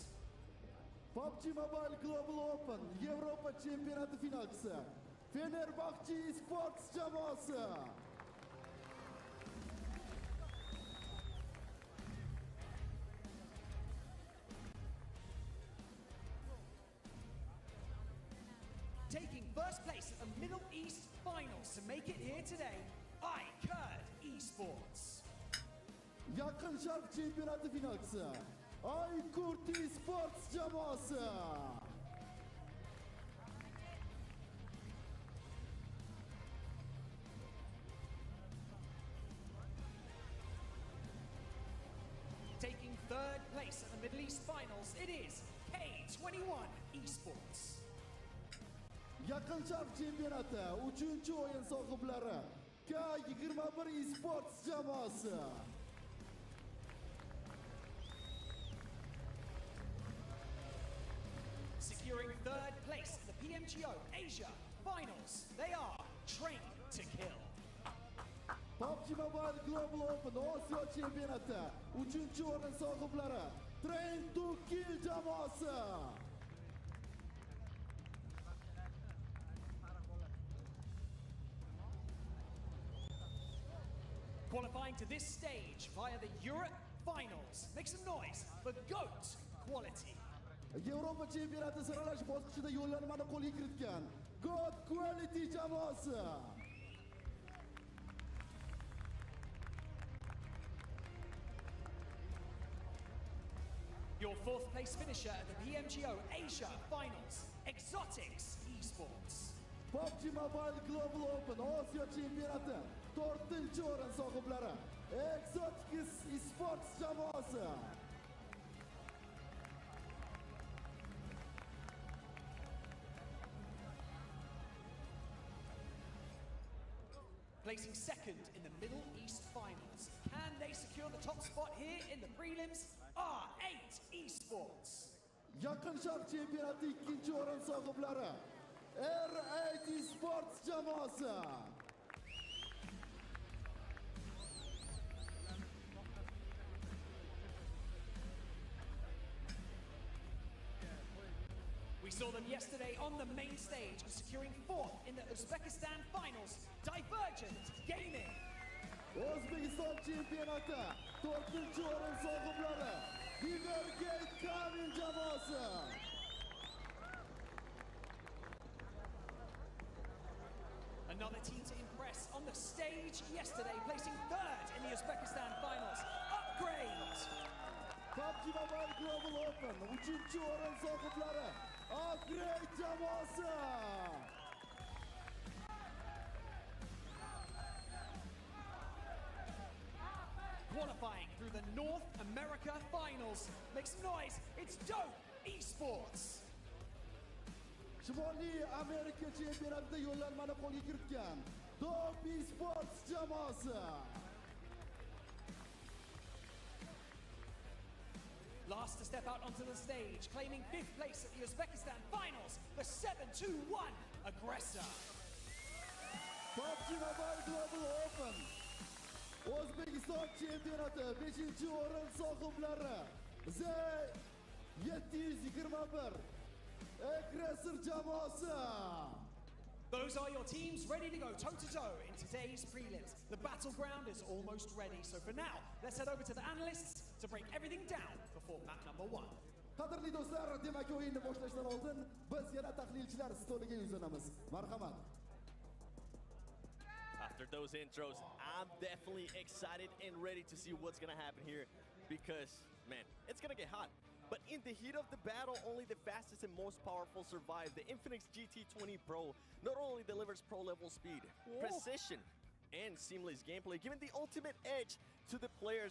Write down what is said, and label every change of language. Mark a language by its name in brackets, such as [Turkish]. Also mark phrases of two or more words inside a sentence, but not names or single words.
[Uzbek] PUBG Mobile Global Open Yevropa chempionati finalchisi Fenerbahce Esports jamoasi. [English] Taking first place at the Middle East Finals to make it here today, iCurd Esports. [Uzbek] Yaqin Sharq chempionati finalchisi iCurd Esports jamoasi. [English] Taking third place at the Middle East Finals, it is K21 Esports. [Uzbek] Yaqin Sharq chempionati 3-chi o'yin sohiblari K21 Esports jamoasi. [English] Securing third place at the PMGO Asia Finals, they are Train to Kill. [Uzbek] PUBG Mobile Global Open Osiyo chempionati 3-chi o'rin sohiblari Train to Kill jamoasi. [English] Qualifying to this stage via the Europe Finals. Make some noise for GOAT Quality. [Uzbek] Yevropa chempionati saralash bosqichida yo'llanmani qo'lga kiritgan GOAT Quality jamoasi. [English] Your fourth place finisher at the PMGO Asia Finals, Exotics Esports. [Uzbek] PUBG Mobile Global Open Osiyo chempionati 4-chi o'rin sohiblari Exotics Esports jamoasi. [English] Placing second in the Middle East Finals. Can they secure the top spot here in the prelims? R8 Esports. [Uzbek] Yaqin Sharq chempionati 2-chi o'rin sohiblari R8 Esports jamoasi. [English] We saw them yesterday on the main stage, securing fourth in the Uzbekistan Finals, Divergent Gaming. [Uzbek] O'zbekiston chempionati 4-chi o'rin sohiblari Divergent Gaming jamoasi. [English] And Another team to impress on the stage yesterday, placing third in the Uzbekistan finals. Upgrade! [Uzbek] PUBG Mobile Global Open 3. o'rin sohiblari Upgrade jamoasi. [English] Qualifying through the North America finals. Makes noise, it's Dope Esports. [Uzbek] Shimoliy Amerika chempionatida yo'llanmani qo'lga kiritgan Dope Esports jamoasi. [English] Last to step out onto the stage, claiming 5th place at the Uzbekistan finals, the 7-2-1 aggressor. [Uzbek] PUBG Mobile Global Open O'zbekiston chempionati 5. o'rin sohiblari Z721 aggressor jamoasi. [English] Those are your teams ready to go toe-to-toe in today's prelims. The battleground is almost ready, so for now, let's head over to the analysts to break everything down before map number 1. [Uzbek] Qadrli do'stlar, demak o'yinni boshlashdan oldin biz yana tahlilchilar stoliga yuzlanamiz. Marhamat. [English] After those intros, I'm definitely excited and ready to see what's gonna happen here because, man, it's gonna get hot. But in the heat of the battle, only the fastest and most powerful survive. The Infinix GT20 Pro not only delivers pro-level speed, precision, and seamless gameplay, giving the ultimate edge to the players.